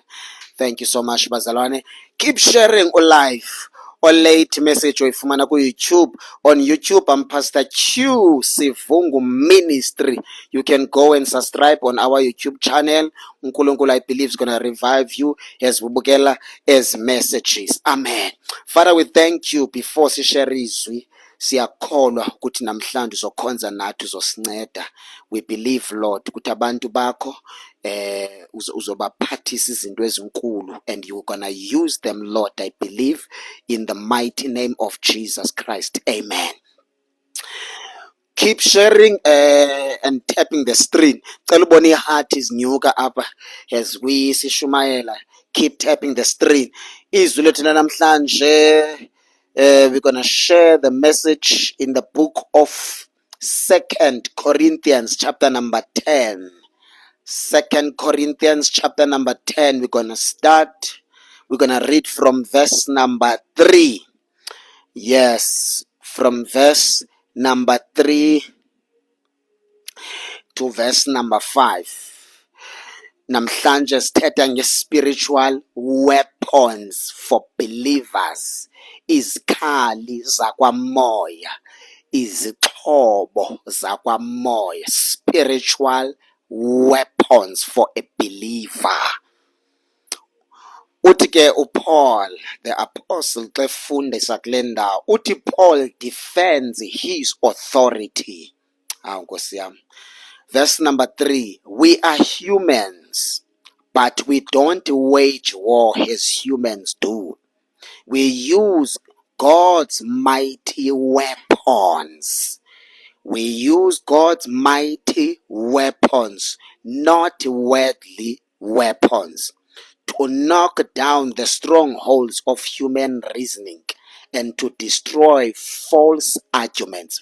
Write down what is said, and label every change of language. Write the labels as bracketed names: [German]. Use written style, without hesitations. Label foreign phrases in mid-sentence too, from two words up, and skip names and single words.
[English] Thank you so much bazalwane. Keep sharing live. Or late message [Xhosa] oyifumana ku-YouTube. [English] On YouTube, I'm Pastor Q Sivungu Ministry. You can go and subscribe on our YouTube channel. uNkulunkulu, I believe, is going to revive you as ubukela as messages. Amen. Father, we thank you. [Xhosa] Before sishare izwi, siyakholwa ukuthi namhlanje uzokhonza nathi, uzosinceda. [English] We believe, Lord, [Xhosa] ukuthi abantu bakho uzobaphathisa izinto ezinkulu, [English] and you're gonna use them, Lord. I believe in the mighty name of Jesus Christ. Amen. Keep sharing and tapping the screen. [Xhosa] Cela ubone iheart izinyuka apha [English] as we [Xhosa] sishumayela. [English] Keep tapping the screen. [Xhosa] Izwi lethu namhlanje, [English] we're gonna share the message in the book of 2 Corinthians chapter number 10. 2 Corinthians chapter number 10. We're gonna read from verse number 3. Yes, from verse number 3 to verse number 5. [Xhosa] Namhlanje sithetha nge- [English] spiritual weapons for believers. [Xhosa] Izikhali zakwamoya, izixhobo zakwamoya, [English] spiritual weapons for a believer. [Xhosa] Uthi ke uPaul, [English] the apostle, [Xhosa] xa efundisa kule ndawo, uthi [English] Paul defends his authority. [Xhosa] Nkosi yami. [English] Verse number 3, we are humans, but we don't wage war as humans do. We use God's mighty weapons. We use God's mighty weapons, not worldly weapons, to knock down the strongholds of human reasoning and to destroy false arguments.